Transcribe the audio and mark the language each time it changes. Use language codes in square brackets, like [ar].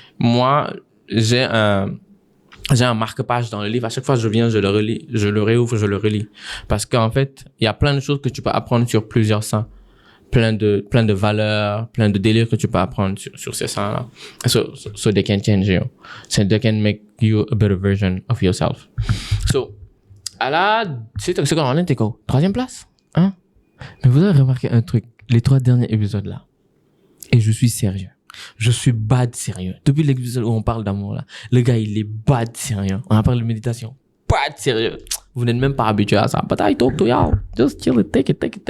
[fr] Moi, j'ai un marque-page dans le livre. À chaque fois que je viens, je le relis. Je le réouvre, je le relis. Parce qu'en fait, il y a plein de choses que tu peux apprendre sur plusieurs saints. Plein de valeurs, plein de délires que tu peux apprendre sur ces saints-là. [en] So they can change you. So they can make you a better version of yourself. [fr] So, c'est qu'on en est, quoi? 3e place? Hein? Mais vous avez remarqué un truc, les 3 derniers épisodes-là. Et je suis sérieux. Je suis bad sérieux. Depuis l'épisode où on parle d'amour, là, le gars, il est bad sérieux. On a parlé de méditation. Bad sérieux. Vous n'êtes même pas habitué à ça. [en] But I talk to y'all. Just chill it. Take it.